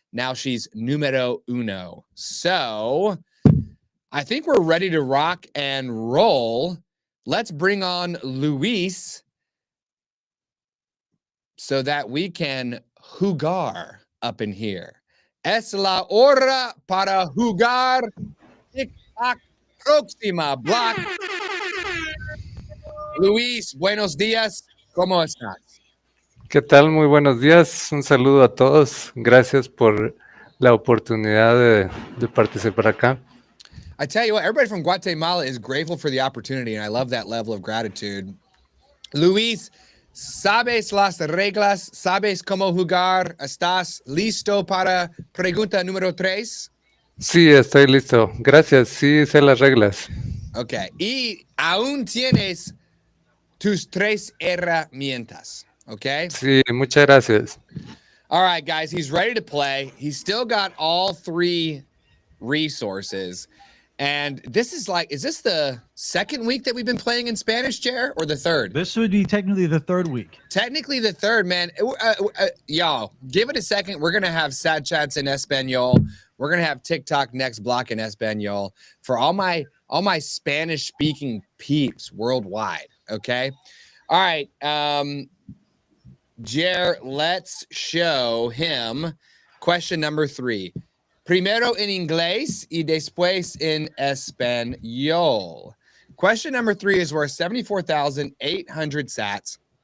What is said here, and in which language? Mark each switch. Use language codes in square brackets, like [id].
[en] Now she's numero uno. So I think we're ready to rock and roll. Let's bring on Luis so that we can jugar up in here. [es] Es la hora para jugar TikTok próxima block. Luis, buenos días. ¿Cómo estás? ¿Qué tal? Muy buenos días. Un saludo a todos. Gracias por la oportunidad de participar acá. [en] I tell you what, everybody from Guatemala is grateful for the opportunity, and I love that level of gratitude. [es] Luis, ¿sabes las reglas? ¿Sabes cómo jugar? ¿Estás listo para pregunta número 3? Sí, estoy listo. Gracias. Sí, sé las reglas. [en] Ok. [es] Y aún tienes tus 3 herramientas. [en] Okay. [es] Sí, muchas gracias. [en] All right, guys, he's ready to play. He's still got all 3 resources. And this is like, is this the second week that we've been playing in Spanish, Jer, or the third? This would be technically the third week. Technically the third, man. Y'all, give it a second. We're going to have satchats in Espanol. We're going to have TikTok Next Block in Espanol for all my Spanish-speaking peeps worldwide, okay? All right, Jer, let's show him question number 3. [es] Primero en inglés y después en español. [en] Question number 3 is worth 74,800 sats.